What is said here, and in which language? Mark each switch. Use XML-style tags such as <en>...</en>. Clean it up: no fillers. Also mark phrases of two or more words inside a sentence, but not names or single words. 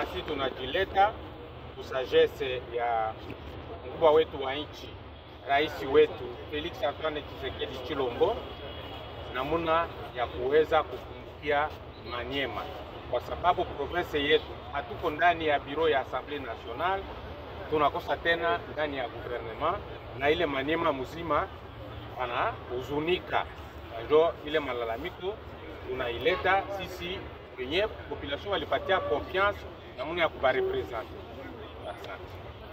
<sw>sisi tunajileta kusagesse ya mkubwa wetu wa nchi, rais wetu Felix Antoine Tshisekedi Tshilombo, namuna ya kuweza kukumbukia Maniema, kwa sababu province yetu hatuko ndani ya biro ya Assemblée Nationale, tunakosa tena ndani ya gouvernement, na ile Maniema mzima ana huzunika. Ndio ile malalamiko tunaileta sisi kwenye population walipatia confiance namuna ya kubarepresente.</sw>